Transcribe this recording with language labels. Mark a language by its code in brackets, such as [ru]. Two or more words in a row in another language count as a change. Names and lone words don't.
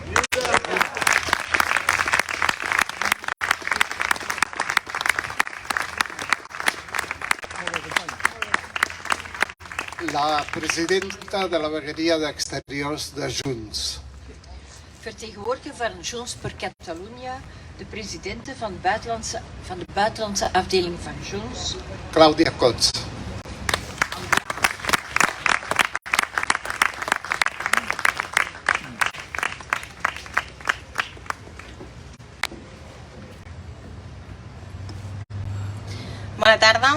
[ca] La presidenta de la vegueria d'Exteriors de Junts. [nl] Vertegenwoordiger van Junts per Catalunya, de presidente van de buitenlandse afdeling van Junts, Clàudia Cots. [ca] Bona tarda.